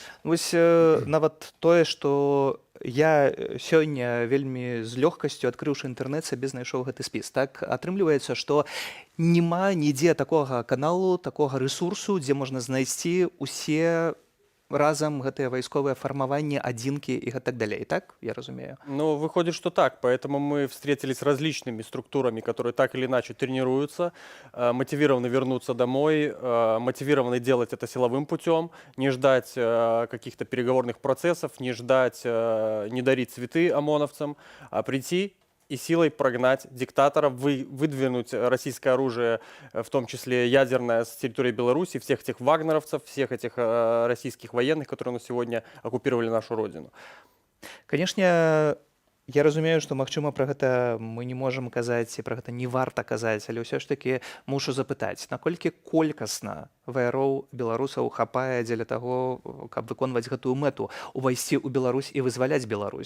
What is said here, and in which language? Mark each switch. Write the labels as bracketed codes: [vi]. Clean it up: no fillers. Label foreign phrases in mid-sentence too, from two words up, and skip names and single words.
[be] Вось нават тое, што я сёння вельмі з лёгкасцю, адкрыўшы інтэрнэт, сабе знайшоў гэты спіс. Так атрымліваецца, што няма нідзе такога каналу, такога рэсурсу, дзе можна знайсці усе разам гэтыя вайсковыя фармаванні, адзінкі і гэтак далей. Так, я разумею? [ru] Ну, выходит, что так. Поэтому мы встретились с различными структурами, которые так или иначе тренируются, мотивированы вернуться домой, мотивированы делать это силовым путем, не ждать каких-то переговорных процессов, не ждать, не дарить цветы ОМОНовцам, а прийти и силой прогнать диктатора, выдвинуть российское оружие, в том числе ядерное, с территории Беларуси, всех этих вагнеровцев, всех этих российских военных, которые на сегодня оккупировали нашу родину. [be] Канешне, я разумею, што, магчыма, пра гэта мы не можам казаць і пра гэта не варта казаць, але ўсё ж такі мушу запытаць, наколькі колькасна ваяроў беларусаў хапае дзеля таго, каб выконваць гэтую мэту, увайсці ў Беларусь і вызваляць Беларусь.